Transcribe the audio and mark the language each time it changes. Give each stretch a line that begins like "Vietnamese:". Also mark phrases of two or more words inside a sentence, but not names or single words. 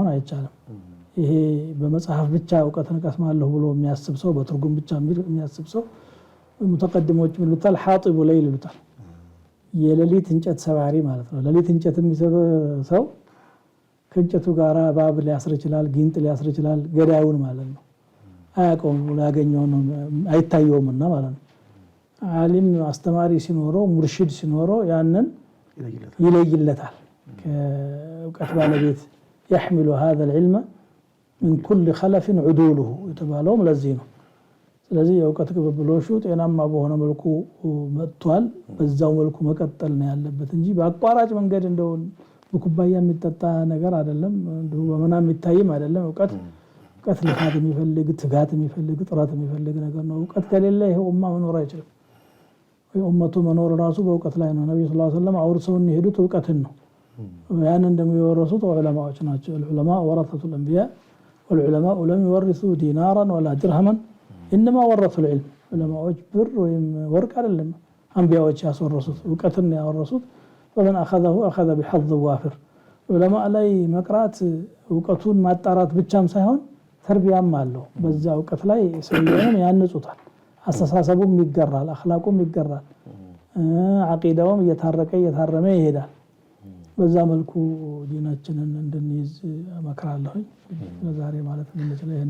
Amharic: አይቻልም። ይሄ በመጽሐፍ ብቻ ዕውቀትን ቀስማለሁ ብሎ የሚያስብ ሰው፣ በትርጉም ብቻ የሚያስብ ሰው ሙተቀድሞች ይሉታል
Arabic: حاطب ليل
Amharic: ይሉታል። የሌሊት እንጨት ሰባሪ ማለት ነው። ሌሊት እንጨት የሚሰብ ሰው ከእንጨቱ ጋር ባብ ሊያስር ይችላል፣ ጊንጥ ሊያስር ይችላል። ገዳዩን ማለት ነው። አያውቀውም፣ ላገኘው ነው አይታየውምና ማለት ነው። ዓሊም አስተማሪ ሲኖረው ሙርሺድ ሲኖረው ያንን ይለይለታል። ከዕውቀት ባለቤት
Arabic: يحمل هذا العلم من كل خلف عدوله
Amharic: የተባለውም ለዚህ ነው። ስለዚህ የዕውቀት ቅብብሎሹ ጤናማ በሆነ መልኩ መጥቷል። በዛው መልኩ መቀጠል ነው ያለበት እንጂ በአቋራጭ መንገድ እንደው በኩባያ የሚጠጣ ነገር አይደለም። እንደው በመናም የሚታይም አይደለም። ዕውቀት ልፋት የሚፈልግ ትጋት የሚፈልግ ጥረት የሚፈልግ ነገር ነው። ዕውቀት ከሌለ ይሄ ኡማ መኖር አይችልም። ወይ ኡመቱ መኖር ራሱ በዕውቀት ላይ ነው። ነብዩ
Arabic: صلى الله عليه وسلم
Amharic: አውርሰው የሄዱት ዕውቀትን ነው። ያን እንደሚወረሱት ዑለማዎች
Arabic: ናቸው። العلماء ورثة الأنبياء والعلماء لم يورثوا دينارا ولا درهما إنما ورثوا العلم። ዑለማዎች
Amharic: ብር ወይም ወርቅ አይደለም አንቢያዎች ያስወረሱት ዕውቀትን ያወረሱት።
Arabic: ومن أخذه أخذ بحظ وافر።
Amharic: ዑለማ ላይ መቅራት ዕውቀቱን ማጣራት ብቻም ሳይሆን ተርቢያም አለው። በዛ ዕውቀት ላይ ሰውየውን ያንጹታል። አስተሳሰቡም ይገራል፣ አኽላቁም ይገራል፣ አቂዳውም እየታረመ ይሄዳል። በዛ መልኩ ዲናችንን እንድንይዝ እመክራለሁ። ለዛሬ ማለት ነው ይሄን